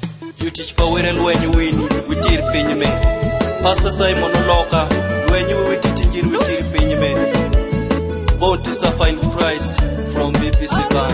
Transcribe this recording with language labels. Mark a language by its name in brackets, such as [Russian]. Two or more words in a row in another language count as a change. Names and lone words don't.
[Acoli] Jutich pawere lwenye wini witir piny me. Pastor Simon Oloka lwenye wititi njiri witir piny me. [English] Born to suffer in Christ from BBC Band.